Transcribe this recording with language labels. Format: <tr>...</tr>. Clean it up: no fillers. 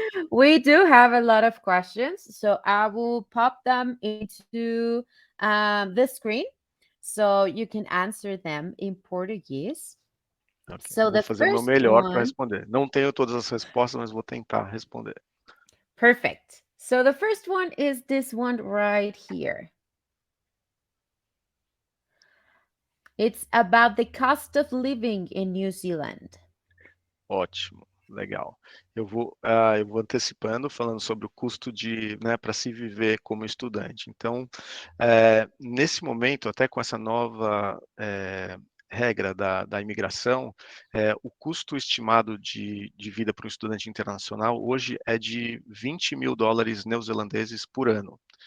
<en>We do have a lot of questions, so I will pop them into the screen so you can answer them in Portuguese. Okay. So</en> <pt>Vou fazer o meu melhor para responder. Não tenho todas as respostas, mas vou tentar responder.</pt> <en>Perfect. So the first one is this one right here. It's about the cost of living in New Zealand.</en> <pt>Ótimo, legal. Eu vou antecipando, falando sobre o custo né, para se viver como estudante. Então, nesse momento, até com essa nova regra da imigração, o custo estimado de vida para um estudante internacional hoje é de 20 mil dólares neozelandeses por ano.</pt>